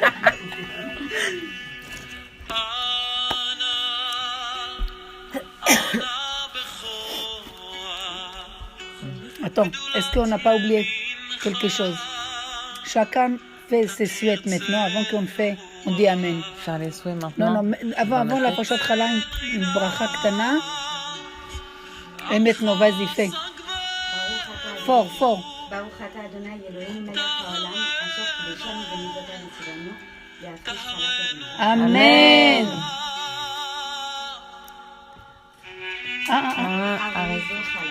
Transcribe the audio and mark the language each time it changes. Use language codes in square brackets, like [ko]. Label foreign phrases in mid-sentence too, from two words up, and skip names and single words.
[fr] Attends, est-ce qu'on n'a pas oublié quelque chose? Chacun fait ses souhaits maintenant, avant qu'on fait, on dit Amen. Faire les souhaits Non, maintenant. non, mais avant la [he] פרשת חלה, [fr] une [he] ברכה קטנה. [fr] Et maintenant, vas-y, fais. Fort, fort. [he] ברוך אתה אדוני אלוהינו מלך העולם, אשר קידשנו במצוותיו וציוונו, להפריש חלת אדוני. Amen. הרי זו חלה.